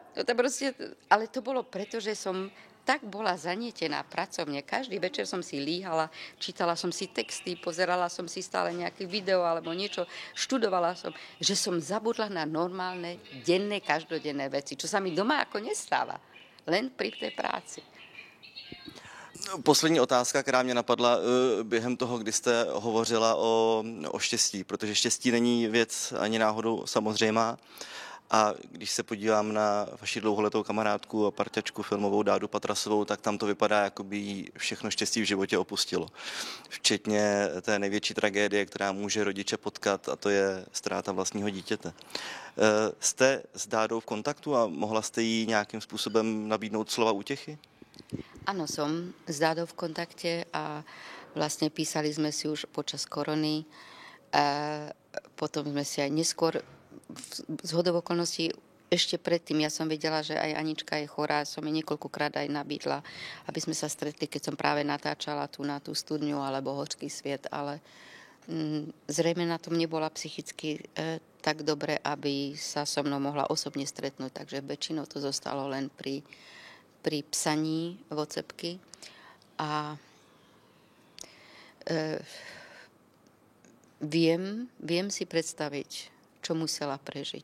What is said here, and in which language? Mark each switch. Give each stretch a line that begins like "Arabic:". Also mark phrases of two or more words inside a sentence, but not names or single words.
Slovak: Ale to bolo preto, že som tak bola zanietená pracovne. Každý večer som si líhala, čítala som si texty, pozerala som si stále nejaké video alebo niečo, študovala som, že som zabudla na normálne, denné, každodenné veci, čo sa mi doma ako nestáva. Len pri tej práci.
Czech: Poslední otázka, která mě napadla během toho, kdy jste hovořila o štěstí, protože štěstí není věc ani náhodou samozřejmá. A když se podívám na vaši dlouholetou kamarádku a parťačku filmovou Dádu Patrasovou, tak tam to vypadá, jako by jí všechno štěstí v životě opustilo. Včetně té největší tragédie, která může rodiče potkat, a to je ztráta vlastního dítěte. Jste s Dádou v kontaktu a mohla jste jí nějakým způsobem nabídnout slova útěchy?
Slovak: Áno, som s Dádou v kontakte a vlastne písali sme si už počas korony. Potom sme si aj neskôr zhodou okolností ešte predtým, ja som vedela, že aj Anička je chorá, som jej niekoľkokrát aj nabídla, aby sme sa stretli, keď som práve natáčala tu na tú studňu alebo Horský sviet, ale zrejme na tom nebola psychicky tak dobre, aby sa so mnou mohla osobne stretnúť, takže väčšinou to zostalo len pri psaní vocepky a viem si predstaviť, čo musela prežiť.